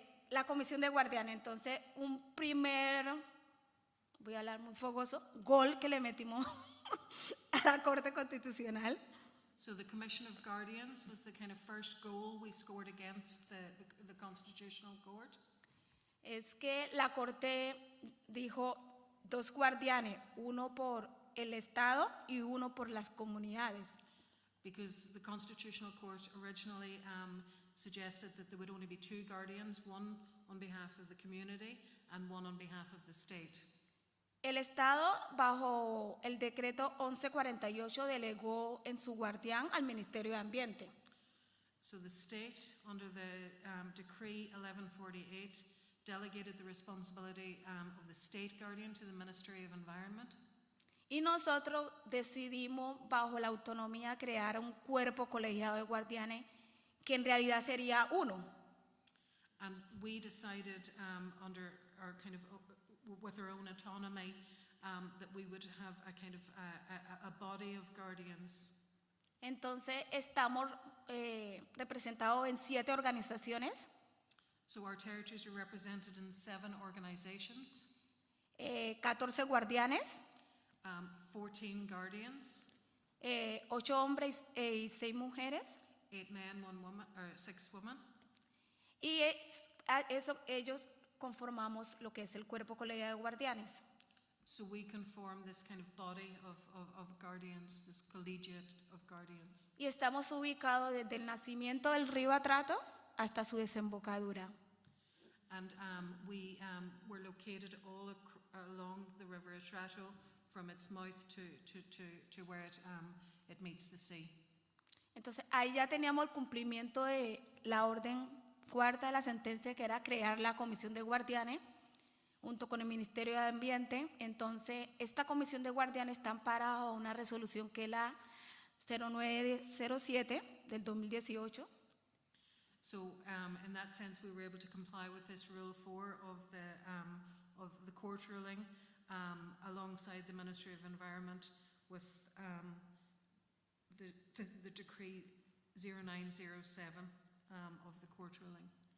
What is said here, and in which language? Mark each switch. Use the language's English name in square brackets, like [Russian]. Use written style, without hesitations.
[Spanish] La comisión de guardianes, entonces un primer, voy a hablar muy fogoso, gol que le metimos a la Corte Constitucional. [English] So the Commission of Guardians was the kind of first goal we scored against the Constitutional Court. [Spanish] Es que la Corte dijo 2 guardianes, uno por el Estado y uno por las comunidades. [English] Because the Constitutional Court originally suggested that there would only be 2 guardians, one on behalf of the community and one on behalf of the state. [Spanish] El Estado, bajo el decreto 1148, delegó en su guardián al Ministerio de Ambiente. [English] So the state, under the Decree 1148, delegated the responsibility of the state guardian to the Ministry of Environment. [Spanish] Y nosotros decidimos, bajo la autonomía, crear un cuerpo colegiado de guardianes que en realidad sería uno. [English] And we decided under our kind of, with our own autonomy, that we would have a kind of a body of guardians. [Spanish] Entonces estamos representados en 7 organizaciones, [English] So our territories are represented in 7 organizations, [Spanish] 14 guardianes, [English] 14 guardians, [Spanish] 8 hombres y 6 mujeres. [English] 8 men, 1 woman, or 6 women. [Spanish] Y ellos conformamos lo que es el cuerpo colegiado de guardianes. [English] So we can form this kind of body of guardians, this collegiate of guardians. [Spanish] Y estamos ubicados desde el nacimiento del río Atrato hasta su desembocadura. [English] And we're located all along the river Atrato, from its mouth to where it meets the sea. [Spanish] Entonces ahí ya teníamos el cumplimiento de la orden 4ª de la sentencia, que era crear la comisión de guardianes junto con el Ministerio de Ambiente. Entonces esta comisión de guardianes está amparada a una resolución que es la 0907 del 2018. [English] So in that sense, we were able to comply with this Rule 4 of the court ruling, alongside the Ministry of Environment, with the Decree 0907 of the court ruling.